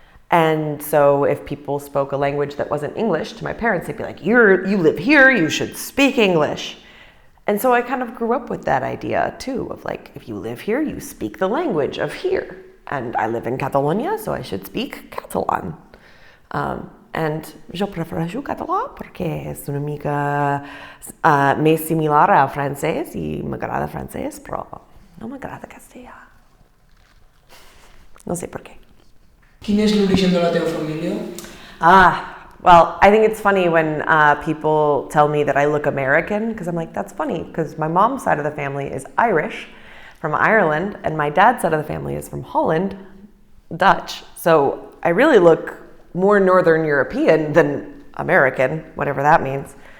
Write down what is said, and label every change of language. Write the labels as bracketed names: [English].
[English] And so if people spoke a language that wasn't English to my parents, they'd be like, you live here, you should speak English. And so I kind of grew up with that idea too, of like, if you live here, you speak the language of here. And I live in Catalonia, so I should speak Catalan. And [Catalan] jo prefereixo català perquè és una mica més similar al francès i m'agrada francès, però no m'agrada castellà. No sé per què. Quin és l'origen de la teva família? [English] Well, I think it's funny when people tell me that I look American, because I'm like, that's funny, because my mom's side of the family is Irish, from Ireland, and my dad's side of the family is from Holland, Dutch. So I really look more Northern European than American, whatever that means.